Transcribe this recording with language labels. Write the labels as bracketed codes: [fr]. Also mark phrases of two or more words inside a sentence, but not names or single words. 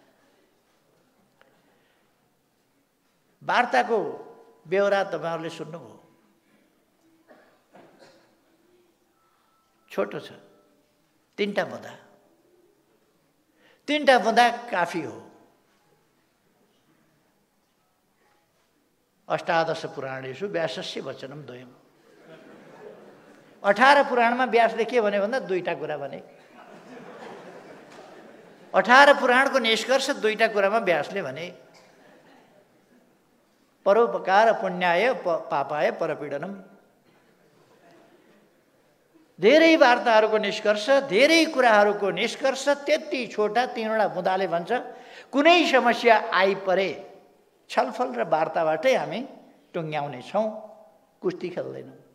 [ne] वार्ताको बेहोरा तपाईहरुले सुन्नुभयो। छोटो छ, तीनटा बुँदा काफी हो। [sa] अष्टादश पुराणेषु व्यासस्य वचनम द्वयम्। [ne] 18 पुराणमा व्यासले के भने भन्दा दुईटा कुरा भने। 18 पुराणको निष्कर्ष दुईटा कुरामा व्यासले भने। [sa] परोपकार पुण्याय पापाय परपीडनम। [ne] धेरै वार्ताहरूको निष्कर्ष, धेरै कुराहरूको निष्कर्ष त्यति छोटा तीनवटा बुँदाले भन्छ। कुनै समस्या आइपरे छलफल र वार्ताबाटै हामी टुङ्ग्याउने छौँ, कुस्ती खेल्दैनौँ।